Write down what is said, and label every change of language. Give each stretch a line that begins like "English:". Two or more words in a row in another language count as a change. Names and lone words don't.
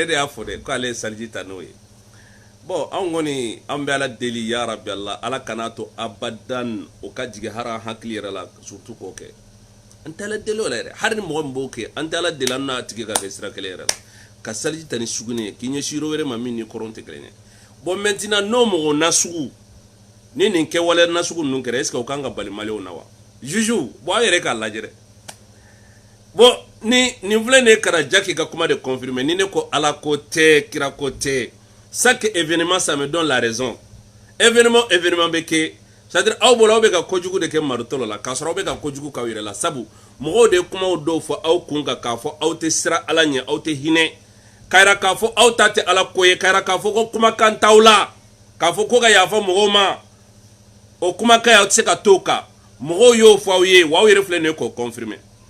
Bambara: de y'a fɔ dɛ k'ale ye saliji ta n'o ye bon an kɔni an bɛ ala deli ya rabi ala kana to abadan o ka jigin hari an hakili yɛrɛ la surtout k'o kɛ an tɛ ala deli o la yɛrɛ hari ni mɔgɔ min b'o kɛ an tɛ ala deli an n'a tigi ka bɛn sira kelen yɛrɛ la ka saliji ta ni sugunɛ ye k'i ɲɛsin yɔrɔ wɛrɛ ma min ni kɔrɔn tɛ kelen ye bon maintenant n'o mɔgɔ nasugu ni nin kɛwale nasugu ninnu kɛra
French: est ce que
Bambara: o kan ka bali maliyɛnw na wa juge bon aw yɛrɛ k'a lajɛ dɛ bon nin filɛ nin ye kana Jaki ka kuma de confirmer ni ne ko ala ko tɛ kira ko tɛ
French: chaque événement ça me donne la raison événement
Bambara: bɛ kɛ c'est-à-dire aw bolo aw bɛ ka kojugu de kɛ martolo la k'a sɔrɔ aw bɛ ka kojugu k'aw yɛrɛ la sabu mɔgɔw de ye kumaw dɔw fɔ aw kun kan k'a fɔ aw tɛ siran ala ɲɛ aw tɛ hinɛ k'a yira k'a fɔ aw ta tɛ ala ko ye k'a yira k'a fɔ ko kumakan t'aw la k'a fɔ ko ka yafa mɔgɔw ma o kumakan aw tɛ se ka t'o kan mɔgɔw y'o fɔ aw ye wa aw yɛrɛ filɛ nin ye k'o confirmer